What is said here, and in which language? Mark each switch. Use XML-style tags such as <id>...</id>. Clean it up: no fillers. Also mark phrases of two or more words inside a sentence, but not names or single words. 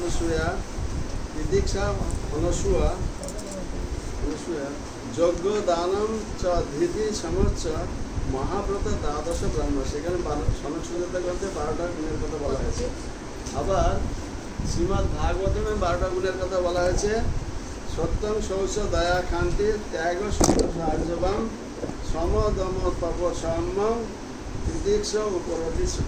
<sa>অনসূয়া যজ্ঞ দানম চ ধৃতি সমর্চ মহাব্রত দ্বাদশ ব্রহ্ম।</sa> <bn>সেখানে সনক সুজাতা গ্রন্থে 12টা গুণের কথা বলা হয়েছে। আবার শ্রীমদ্ ভাগবতমে 12টা গুণের কথা বলা হয়েছে,</bn> <sa>সত্যং শৌচ দয়া শান্তি ত্যাগ আর্জবম সম দম তপ সম্যম তিতিক্ষ উপরতি সুখ।</sa>